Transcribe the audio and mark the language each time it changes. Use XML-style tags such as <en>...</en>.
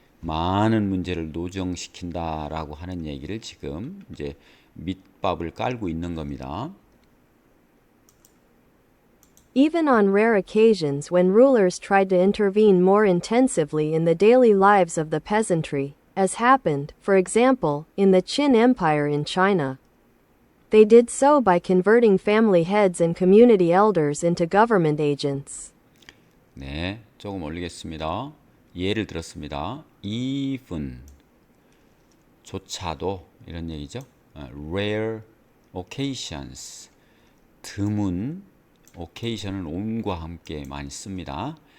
<ko>많은 문제를 노정시킨다라고 하는 얘기를 지금 이제 밑밥을 깔고 있는 겁니다.</ko> <en>Even on rare occasions when rulers tried to intervene more intensively in the daily lives of the peasantry, as happened, for example, in the Qin Empire in China, they did so by converting family heads and community elders into government agents.</en> <ko>네, 조금 올리겠습니다. 예를 들었습니다. even 조차도 이런 얘기죠.</ko> <en>rare occasions</en> <ko>드문 occasion은 on과 함께 많이 씁니다.</ko>